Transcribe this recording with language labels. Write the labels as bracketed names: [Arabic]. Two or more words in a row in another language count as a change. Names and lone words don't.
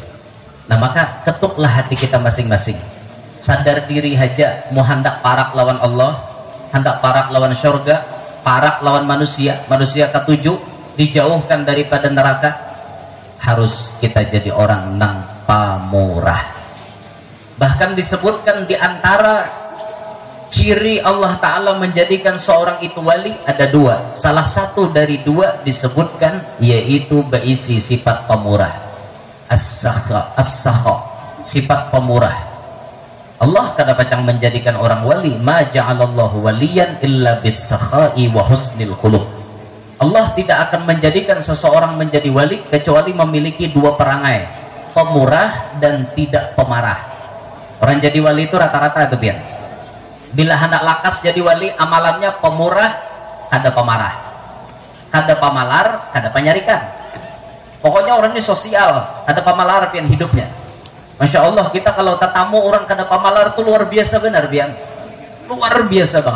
[Banjar] Nah maka ketuklah hati kita masing-masing. Sadar diri aja, mau hendak parak lawan Allah, hendak parak lawan surga, parak lawan manusia, manusia ketujuh dijauhkan daripada neraka, harus kita jadi orang nang pamurah. [Indonesian] Bahkan disebutkan di antara ciri Allah Ta'ala menjadikan seorang itu wali ada dua. Salah satu dari dua disebutkan yaitu berisi sifat pemurah, as-sakha, sifat pemurah. Allah kadang-kadang menjadikan orang wali, [Arabic] ma ja'alallahu waliyan illa bis-sakha'i wa husnil khuluq. [Indonesian] Allah tidak akan menjadikan seseorang menjadi wali kecuali memiliki dua perangai, pemurah dan tidak pemarah. Orang jadi wali itu rata-rata itu biar. [Banjar] Bila hendak lakas jadi wali, amalannya pemurah, kada pemarah, kada pamalar, kada penyarikan. Pokoknya orang ini sosial, kada pamalar pian hidupnya. Masya Allah, kita kalau tetamu orang kada pamalar itu luar biasa benar biang, luar biasa banget.